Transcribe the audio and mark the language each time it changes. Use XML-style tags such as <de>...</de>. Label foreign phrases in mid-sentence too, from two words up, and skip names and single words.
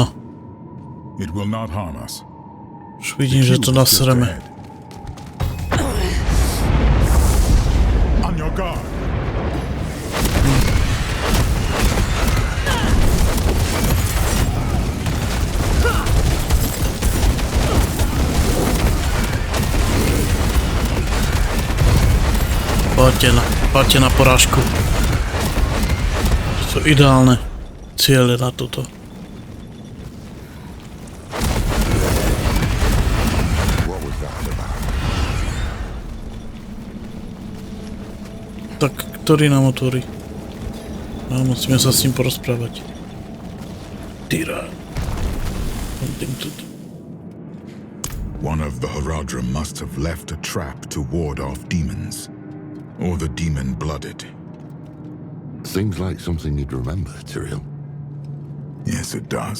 <sk>No,</sk> <en>It will not harm us.</en> <sk>už vidím, že to nasreme.</sk> <en>On your guard.</en> <sk>Poďte na porážku. To sú ideálne ciele na toto.</sk> <en>What was that about?</en> <sk>Tak, ktorý nám otvorí? No, musíme sa s ním porozprávať. Tyra.</sk> <en>One of the Haradrim must have left a trap to ward off demons. Or the demon-blooded. Seems like something you'd remember, Tyrael. Yes, it does.</en>